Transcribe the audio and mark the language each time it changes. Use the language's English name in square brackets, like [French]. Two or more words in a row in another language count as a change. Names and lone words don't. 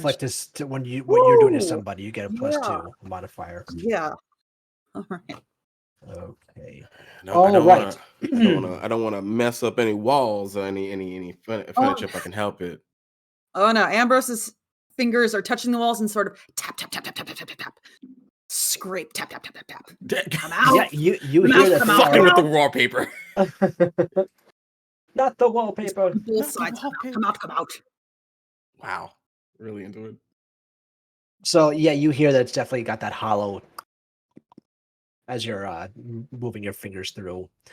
[English] inflict is to when what you're doing to Woo! somebody, you get a +2 modifier. Yeah. All right. Okay. No, I don't right. I don't want to mess up any walls or any furniture if I can help it. Oh no, Ambrose's fingers are touching the walls and sort of tap tap tap tap tap tap tap tap tap. Scrape tap tap tap tap tap. Come out. Yeah, you Come hear out, that come they out, Fucking are... with the wallpaper. Not the wallpaper. Both sides. Come out, come out. Wow, really into it. So yeah, you hear that it's definitely got that hollow as you're moving your fingers through.